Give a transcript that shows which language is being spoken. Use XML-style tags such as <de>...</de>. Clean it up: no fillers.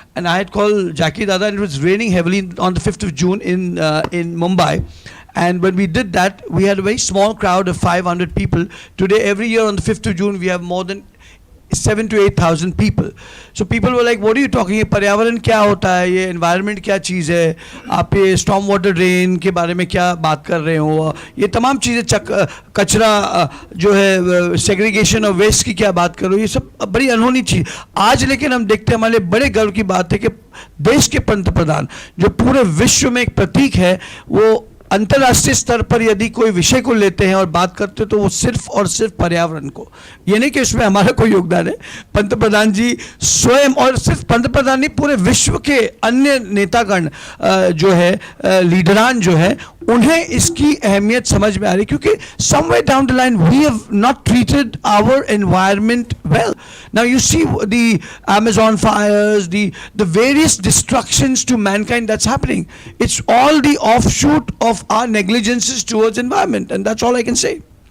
<en>And I had called Jackie Dada, and it was raining heavily on the 5th of June in Mumbai. And when we did that, we had a very small crowd of 500 people. Today, every year on the 5th of June, we have more than 7,000 to 8,000 people. So people were like, what are you talking about?</en> <hi>पर्यावरण क्या होता है? ये environment क्या चीज़ है? आप ये storm water drain के बारे में क्या बात कर रहे हो? ये तमाम चीज़ें कचरा जो है segregation of waste की क्या बात कर रहे हो? ये सब बड़ी अनहोनी चीज़. आज लेकिन हम देखते हैं, हमारे बड़े गर्व की बात है कि देश के पंतप्रधान जो पूरे विश्व में एक प्रतीक है, वो अंतर्राष्ट्रीय स्तर पर यदि कोई विषय को लेते हैं और बात करते हैं तो वो सिर्फ और सिर्फ पर्यावरण को. ये नहीं कि उसमें हमारा कोई योगदान है. पंतप्रधान जी स्वयं, और सिर्फ पंतप्रधान नहीं, पूरे विश्व के अन्य नेतागण जो है, लीडरान जो है, उन्हें इसकी अहमियत समझ में आ रही, क्योंकि</hi> <en>somewhere down the line we have not treated our environment well. Now you see the Amazon fires, the various destructions to mankind that's happening. It's all the offshoot of our negligences towards environment, and that's all I can say.</en>